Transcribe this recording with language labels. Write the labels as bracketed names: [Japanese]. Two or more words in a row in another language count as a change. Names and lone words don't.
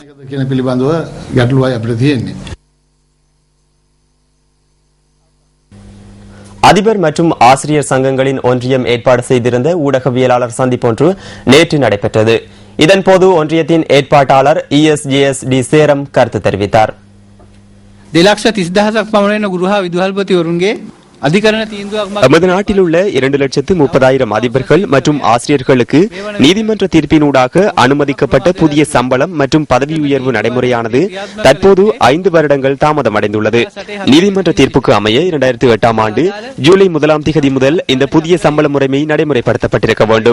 [Tamil] அதிபர் மற்றும் ஆசிரியர் சங்கங்களின் ஒன்றியம் ஏற்பாடு செய்திருந்த ஊடகவியலாளர் சந்திப்பொன்று நேற்று நடைபெற்றது. இதன்போது ஒன்றியத்தின் ஏற்பாட்டாளர் ESJS டி சேரம் கருத்து தெரிவித்தார். [Sinhala] 2,30,000ක් පමණ ගෘහ විදුහල්පතිවරුන්ගේ [Tamil] நமது நாட்டில் உள்ள 2,30,000 அதிபர்கள் மற்றும் ஆசிரியர்களுக்கு நீதிமன்ற தீர்ப்பினூடாக அனுமதிக்கப்பட்ட புதிய சம்பளம் மற்றும் பதவி உயர்வு நடைமுறையானது தற்போது 5 வருடங்கள் தாமதமடைந்துள்ளது. நீதிமன்ற தீர்ப்புக்கு அமைய 2008 ஆண்டு ஜூலை 1 முதல் இந்த புதிய சம்பள முறைமை நடைமுறைப்படுத்தப்பட்டிருக்க வேண்டும்.